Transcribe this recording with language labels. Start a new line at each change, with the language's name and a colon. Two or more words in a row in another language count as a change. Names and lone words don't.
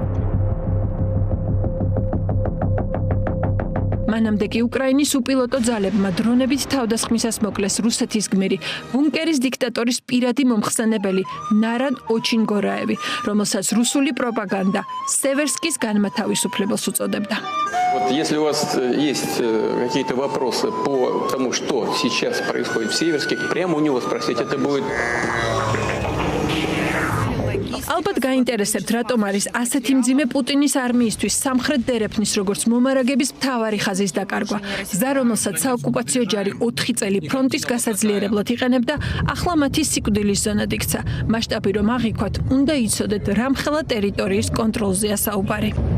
Georgian: მანამდე კი უკრაინის უპილოტო ძალებმა დრონებით თავდასხმისას მოკლეს რუსეთის გმირი, ბუნკერის დიქტატორის პირადი მომხსენებელი ნარან ოჩინგორაევი, რომელსაც რუსული პროპაგანდა სევერსკის განმათავისუფლებელს უწოდებდა.
Russian: Вот если у вас есть какие-то вопросы по тому, что сейчас происходит в Северске, прямо у него спросить, это будет
Georgian: ალბათ გაინტერესებთ, რატომ არის ასეთი მძიმე პუტინის არმიისთვის სამხრეთ დერეფნის როგორც მომარაგების მთავარი ხაზის დაკარგვა. გზა, რომელსაც საოკუპაციო ჯარი 4 წელი ფრონტის გასაძლიერებლად იყენებდა, ახლა მათი სიკვდილის ზონად იქცა. მასშტაბი რომ აღიქვათ, უნდა იცოდეთ, რამხელა ტერიტორიის კონტროლზეა საუბარი.